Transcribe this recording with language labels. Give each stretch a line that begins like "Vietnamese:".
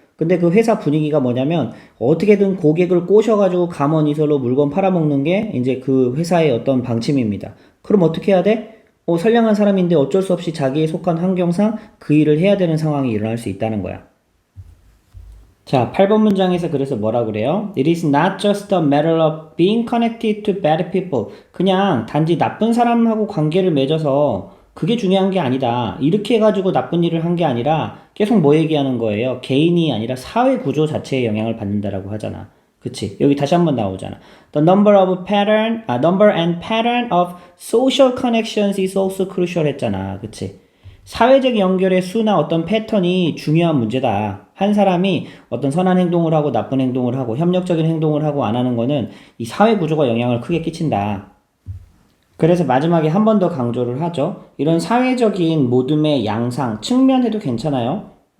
Korean: 근데 그 회사 분위기가 뭐냐면 어떻게든 고객을 꼬셔가지고 감언이설로 물건 팔아먹는 게 이제 그 회사의 어떤 방침입니다. 그럼 어떻게 해야 돼? 선량한 사람인데 어쩔 수 없이 자기에 속한 환경상 그 일을 해야 되는 상황이 일어날 수 있다는 거야. 자, 8번 문장에서 그래서 뭐라 그래요?
English: It is not just a matter of being connected to bad people.
Korean: 그냥 단지 나쁜 사람하고 관계를 맺어서 그게 중요한 게 아니다. 이렇게 해가지고 나쁜 일을 한 게 아니라 계속 뭐 얘기하는 거예요? 개인이 아니라 사회 구조 자체에 영향을 받는다라고 하잖아. 그치? 여기 다시 한번 나오잖아.
English: The number and pattern of social connections is also crucial
Korean: 했잖아. 그치? 사회적 연결의 수나 어떤 패턴이 중요한 문제다. 한 사람이 어떤 선한 행동을 하고 나쁜 행동을 하고 협력적인 행동을 하고 안 하는 거는 이 사회 구조가 영향을 크게 끼친다. 그래서 마지막에 한 번 더 강조를 하죠. 이런 사회적인 모둠의 양상, 측면에도 괜찮아요.